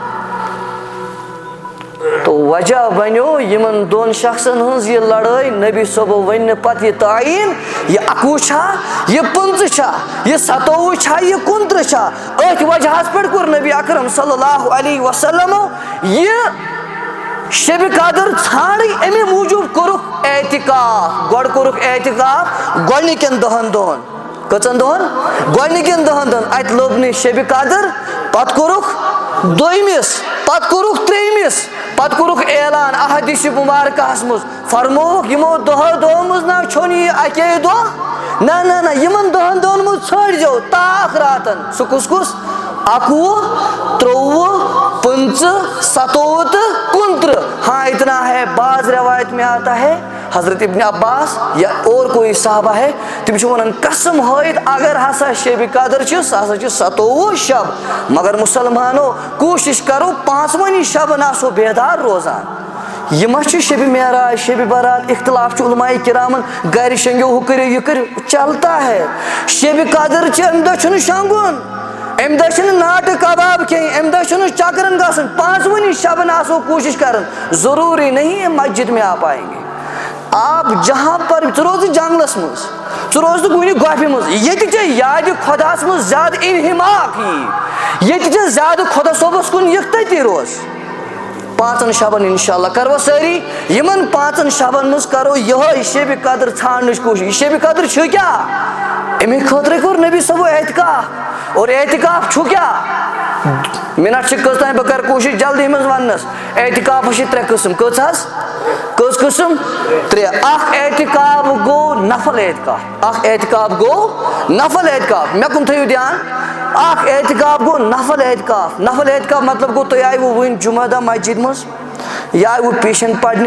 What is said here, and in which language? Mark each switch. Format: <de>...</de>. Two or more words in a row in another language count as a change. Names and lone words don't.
<ks>تو وجہ بنیو یمن دون شخصن ہنز یہ لڑائی نبی صبح ون پتہ یہ تعین یہ 21 چھا یہ 15 چھا یہ 27 چھا یہ 29 چھا ات وجہ پہ کور نبی اکرم</ks> <ar>صلی اللہ علیہ وسلم</ar> <ks>یہ شب قدر ژھانڈی امی موجود کورک اعتکاف گۄڈٕ کورک اعتکاف گۄڈنِکٮ۪ن 10 دۄہن کٔژن دۄہن گۄڈنِکٮ۪ن 10 دۄہن اتہِ لوٚب نہٕ شب قدر پتہٕ کورک دوٚیمِس پت کورُکھ ترٛیٚیمِس پت کورُکھ اعلان احادیث مبارکہس منٛز فرمووُکھ یِمو دۄہو منٛز نہ چھُنہٕ یہِ اَکے دۄہ نہ یِمن دۄہن منٛز ژھٲنٛڈزیو تاکھ راتن سُہ کُس</ks> <ur>21 23 25 27 تہٕ 29 ہاں اتنا ہے بعض روایت میں آتا ہے حضرت ابن عباس یا اور کوئی صحابہ ہے</ur> <ks>تم چھِ ونان قسم ہٲیِتھ اگر ہسا شب قدر چھِ سُہ ہسا چھِ 27 شب مگر مُسلمانو کوٗشش کرو 5 شبن آسو بیدار روزان یہ ما چھِ شب معراج شب برات اختلاف چھُ علماء کرامن گرِ شنگیو ہُہ کٔرِو یہِ کٔرِو</ks> <ur>چلتا ہے</ur> <ks>شب قدر چھِ امہِ دۄہ چھُنہٕ شۄنگُن امہِ دۄہ چھُنہٕ ناٹہٕ کباب کھیٚنۍ امہِ دۄہ چھُنہٕ چکرن گژھُن 5 شبن آسو کوٗشش کران</ks> <ur>ضروٗری نہیں مسجد میں آپ آئیں گے آپ جہاں پر</ur> <ks>ژٕ روز جنگلس منٛز ژٕ روز نہٕ کُنہِ گۄپھِ منٛز ییٚتہِ ژےٚ یادِ خۄداہس منٛز زیادٕ انہماق یی ییٚتہِ ژےٚ زیادٕ خۄدا صٲبس کُن یِکھ تٔتی روز 5 شبن انشاءاللہ کرو سٲری یِمن 5 شبن منٛز کرو یِہوے شب قدر ژھانڈنٕچ کوٗشش یہِ شب قدر چھُ کیٛاہ امی خٲطرٕ کوٚر نبی صٲبو اعتکاف اور اعتکاف چھُ کیٛاہ منٹ چھِ کٔژ تانۍ بہٕ کرٕ کوٗشش جلدی منٛز وننس اعتکافس چھِ 3 قٕسم کٔژ حظ کٔژ قٕسم 3 اکھ اعتکاف گوٚو نفل اعتکاف اکھ اعتکاف گوٚو نفل اعتکاف مےٚ کُن تھٲیِو دھیان اکھ اعتکاف گوٚو نفل اعتکاف مطلب گوٚو تُہۍ آیوٕ وٕنۍ جمعہ دۄہ مسجد منٛز یہِ آیوٕ پیشن پرنہِ</ks>